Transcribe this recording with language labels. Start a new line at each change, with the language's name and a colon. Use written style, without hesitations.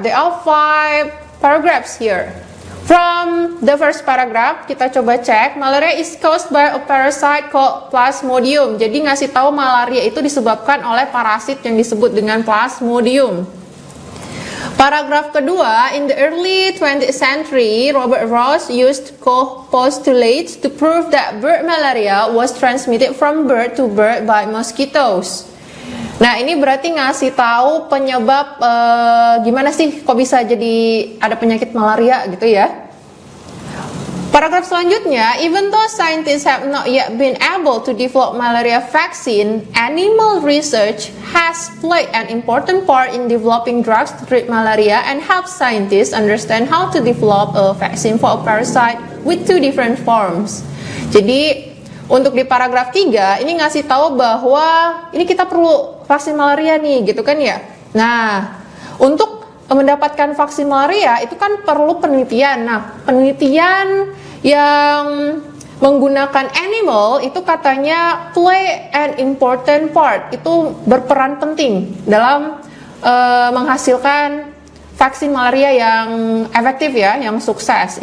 English: There are 5 paragraphs here. From the first paragraph,
Indonesian: kita coba cek,
English: malaria is caused by a parasite called Plasmodium.
Indonesian: Jadi ngasih tahu malaria itu disebabkan oleh parasit yang disebut dengan Plasmodium. Paragraf kedua,
English: in the early 20th century, Robert Ross used postulates to prove that bird malaria was transmitted from bird to bird by mosquitoes.
Indonesian: Nah, ini berarti ngasih tahu penyebab gimana sih kok bisa jadi ada penyakit malaria gitu ya. Paragraf selanjutnya,
English: even though scientists have not yet been able to develop malaria vaccine, animal research has played an important part in developing drugs to treat malaria and help scientists understand how to develop a vaccine for a parasite with 2 different forms.
Indonesian: Jadi, untuk di paragraf 3, ini ngasih tahu bahwa ini kita perlu vaksin malaria nih, gitu kan ya. Nah, untuk mendapatkan vaksin malaria itu kan perlu penelitian. Nah, penelitian yang menggunakan animal itu katanya
English: play an important part,
Indonesian: itu berperan penting dalam menghasilkan vaksin malaria yang efektif ya, yang sukses.